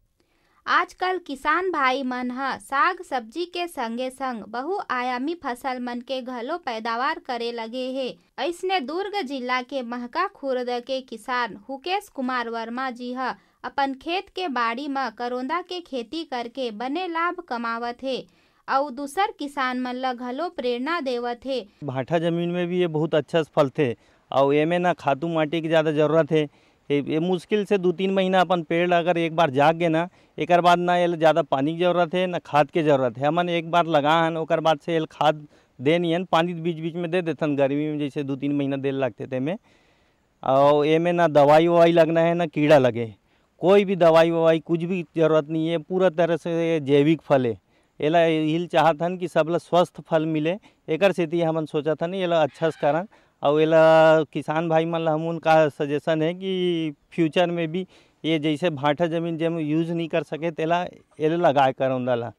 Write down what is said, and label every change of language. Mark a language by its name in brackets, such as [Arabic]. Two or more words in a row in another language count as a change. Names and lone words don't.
[Chhattisgarhi] आजकल किसान भाई मन ह साग सब्जी के संगे संग बहुआयामी फसल मन के घलो पैदावार करे लगे हे। ऐसने दुर्ग जिला के महका खुर्द के किसान हुकेश कुमार वर्मा जी ह अपन खेत के बाड़ी में करोंदा के खेती करके बने लाभ कमावत हे और दूसर किसान मन ला घलो प्रेरणा देवत हे। भाठा जमीन में भी ये बहुत अच्छा फल थे और एमे ना खातू माटी की ज़्यादा जरूरत है। ये मुश्किल से 2-3 महीना अपन पेड़ अगर एक बार जाग गए ना, एक बाद ना ये ज़्यादा पानी की जरूरत है ना खाद के जरूरत है। हमन एक बार लगा हन ओकर बाद से ये खाद दे नहीं हन, पानी बीच बीच में दे देथन। गर्मी में जैसे 2-3 महीना देर लगते थे में, और एमे ना दवाई ववाई लगना है ना कीड़ा लगे, कोई भी दवाई ववाई कुछ भी जरूरत नहीं है। पूरा तरह से जैविक फल है। एला यही चाहतन कि सबला स्वस्थ फल मिले, एकर सेती हमन सोचतन एला अच्छा से करन। और एला किसान भाई मन ला हमन का सजेशन है कि फ्यूचर में भी ये जैसे भाटा जमीन जब यूज नहीं कर सके तेला एला लगाए करौंदा ला।